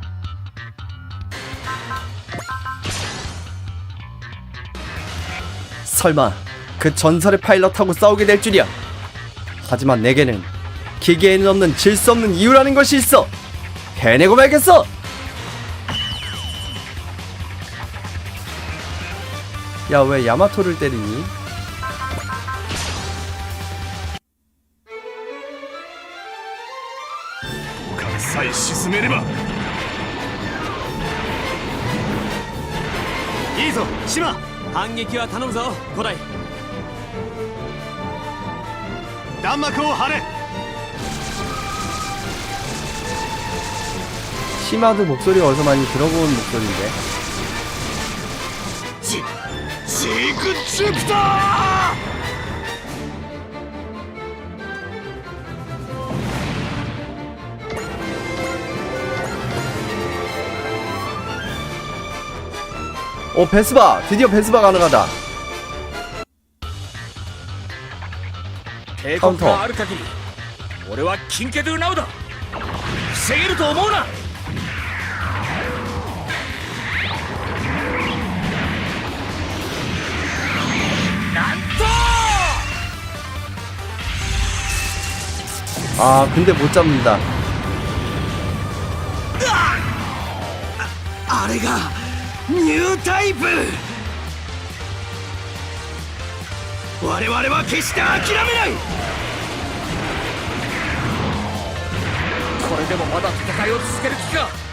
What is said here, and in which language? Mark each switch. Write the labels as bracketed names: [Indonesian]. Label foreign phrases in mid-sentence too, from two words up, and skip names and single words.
[Korean] 설마 그 전설의 파일럿하고 싸우게 될 줄이야. 하지만 내게는 기계에는 없는 질 수 없는 이유라는 것이 있어. 해내고 말겠어. 야, 왜 야마토를 때리니? [Japanese] 核さえ沈めれば。いいぞ島。反撃は頼むぞ古代。弾幕を張れ。 [Korean] 시마도 목소리가 어디서 많이 들어본 목소리인데. [Japanese] ジーク・ジュピター。 [Korean] 오, 베스바! 드디어 베스바 가능하다. [Japanese] 警告がある限り俺はキンケドゥナウだ。防げると思うな。 [Korean] 아, 근데 못 잡는다. [Japanese] あれがニュータイプ。我々は決して諦めない。これでもまだ戦いを続ける気か。